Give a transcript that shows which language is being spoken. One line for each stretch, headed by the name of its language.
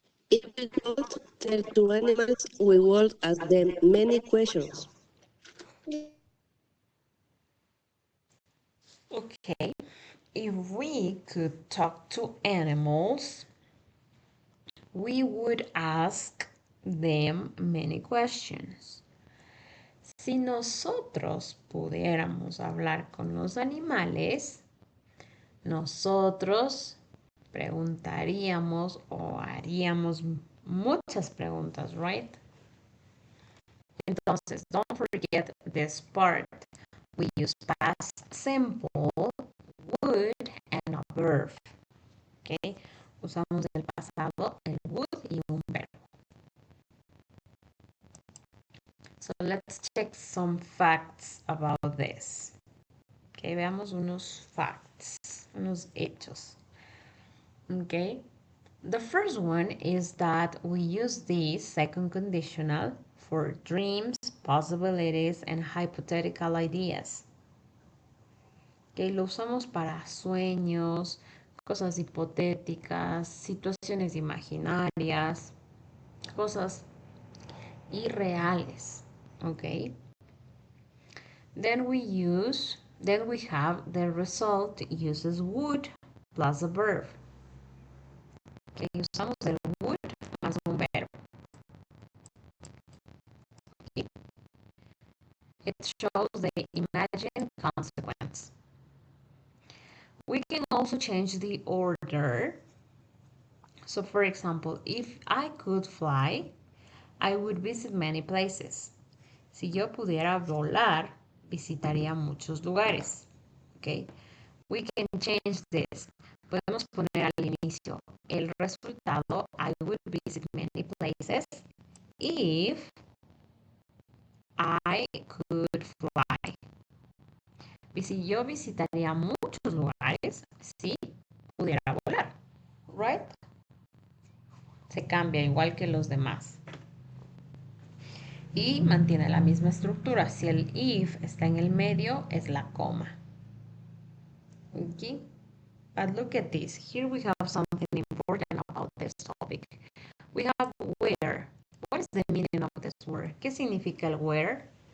English: If we don't tell to animals, we will ask them many questions. Okay. If we could talk to animals, we would ask them many questions.
Spanish: Si nosotros pudiéramos hablar con los animales, nosotros preguntaríamos o haríamos muchas preguntas, right?
English: Entonces, don't forget this part. We use past simple, would, and a verb. ¿Ok?
Spanish: Usamos el pasado, el would y un verbo.
English: So let's check some facts about this.
Spanish: Ok, veamos unos facts, unos hechos. Okay.
English: The first one is that we use this second conditional for dreams, possibilities, and hypothetical ideas.
Spanish: Okay, lo usamos para sueños, cosas hipotéticas, situaciones imaginarias, cosas irreales. Okay.
English: Then we have the result uses would plus a verb.
Spanish: Okay, usamos el would más un verbo. Okay.
English: It shows the imagined consequence. We can also change the order. So for example, if I could fly, I would visit many places.
Spanish: Si yo pudiera volar, visitaría muchos lugares.
English: Okay. We can change this.
Spanish: Podemos poner al inicio el resultado,
English: I would visit many places if I could fly.
Spanish: Y si yo visitaría muchos lugares si pudiera volar. Right? Se cambia igual que los demás. Y mantiene la misma estructura. Si el if está en el medio, es la coma.
English: Okay? But look at this. Here we have something important about this topic. We have where. What is the meaning of this word?
Spanish: ¿Qué significa el where?